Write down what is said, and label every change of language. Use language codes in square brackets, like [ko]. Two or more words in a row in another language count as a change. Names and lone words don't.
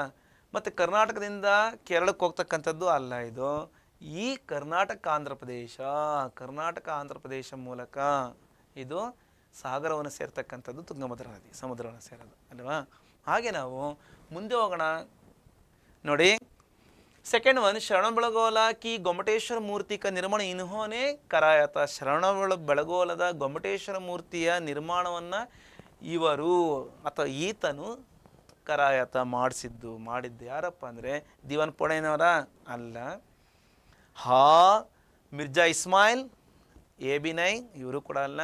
[kn] ಮತ್ತು ಕರ್ನಾಟಕದಿಂದ ಕೇರಳಕ್ಕೆ ಹೋಗ್ತಕ್ಕಂಥದ್ದು ಅಲ್ಲ ಇದು. ಈ ಕರ್ನಾಟಕ ಆಂಧ್ರ ಪ್ರದೇಶ, ಕರ್ನಾಟಕ ಆಂಧ್ರ ಪ್ರದೇಶ ಮೂಲಕ ಇದು ಸಾಗರವನ್ನು ಸೇರ್ತಕ್ಕಂಥದ್ದು ತುಂಗಭದ್ರಾ ನದಿ, ಸಮುದ್ರವನ್ನು ಸೇರೋದು ಅಲ್ವಾ. ಹಾಗೆ ನಾವು ಮುಂದೆ ಹೋಗೋಣ ನೋಡಿ. [en] second one [hi] शरणबेळगोला की ಗೊಮ್ಮಟೇಶ್ವರ ಮೂರ್ತಿ का निर्माण इन्होंने कराया था. [kn] ಶರಣಬೆಳಗೊಳದ ಗೊಮ್ಮಟೇಶ್ವರ ಮೂರ್ತಿಯ ನಿರ್ಮಾಣವನ್ನು ಇವರು ಅಥವಾ ಈತನು ಕರಾಯತ ಮಾಡಿದ್ದು ಯಾರಪ್ಪ ಅಂದರೆ ದಿವಾನ್ ಪೊಣೆನವರ ಅಲ್ಲ. ಹಾ ಮಿರ್ಜಾ ಇಸ್ಮಾಯಿಲ್ ಎ ಬಿ ನೈ, ಇವರು ಕೂಡ ಅಲ್ಲ.